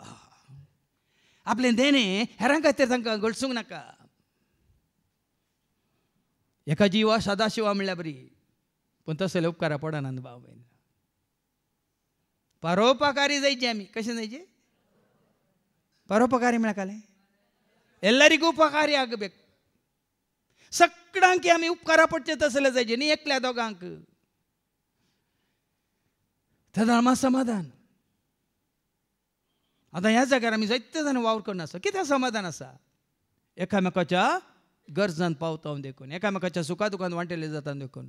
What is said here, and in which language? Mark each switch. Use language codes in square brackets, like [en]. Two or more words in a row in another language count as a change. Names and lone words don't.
[kok] आपलें देणें हेरां खातीर तांकां गळसूंक नाका. एका जिवा सदाशिवा म्हणल्यार बरी, पूण तसले उपकारा पडना भाव भयण. परोपकारी जायचे आमी. कशें जायचे परोपकारी म्हळ्यार कालें [kn] ಎಲ್ಲರಿಗೂ ಉಪಕಾರಿ ಆಗಬೇಕು. [kok] सगळ्यांक आमी उपकारा पडचे तसले जायचे न्ही एकल्या दोगांक. धर्मा समाधान. आतां ह्या जाग्यार आमी जायते जाण वावर करून आसा. कितें समाधान आसा एकामेकाच्या गरजांत पावता देखून, एकामेकाच्या सुखा दुखांत वांटेले जाता देखून.